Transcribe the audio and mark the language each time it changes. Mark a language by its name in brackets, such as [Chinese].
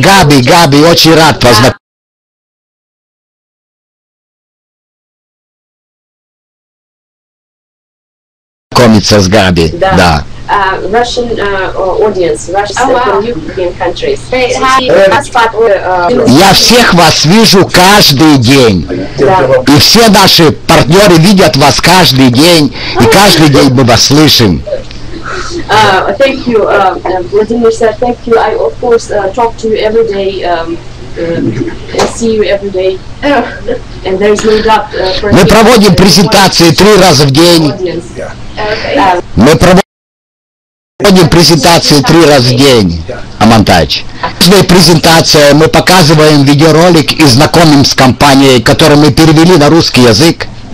[Russian] Да, Габи, очень рад познакомиться с Габи. Да. [English] Russian audience, Russian European countries. [Russian] Я всех вас вижу каждый день. И все наши партнеры видят вас каждый день. И каждый день мы вас слышим. [English] Thank you, Vladimir sir. Thank you. I of course talk to you every day. I see you every day. And there is no doubt. [Russian] Мы проводим презентации 3 раза в день. Мы проводим презентации 3 раза в день, Амантач. Каждая презентация мы показываем видеоролик и знакомим с компанией, которую мы перевели на русский язык.